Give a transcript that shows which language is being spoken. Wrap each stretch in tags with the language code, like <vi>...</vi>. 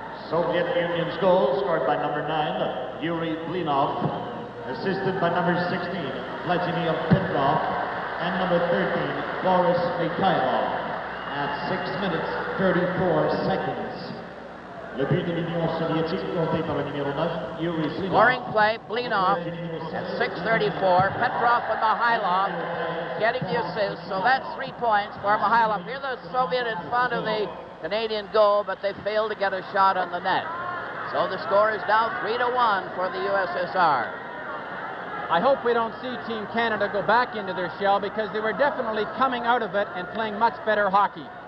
<en>Soviet Union's goal scored by number 9, Yuri Blinov, assisted by number 16, Vladimir Petrov, and number 13, Boris Mikhailov, at 6 minutes, 34 seconds.</en> <fr>Le but de l'Union soviétique compté par le numéro 9, Yuri Blinov.</fr> <en>Scoring play, Blinov at 6:34. Petrov and Mikhailov getting the assist, so that's 3 points for Mikhailov. Here the Soviet in front of the Canadian goal, but they failed to get a shot on the net. So the score is now 3-1 for the USSR. I hope we don't see Team Canada go back into their shell because they were definitely coming out of it and playing much better hockey.</en>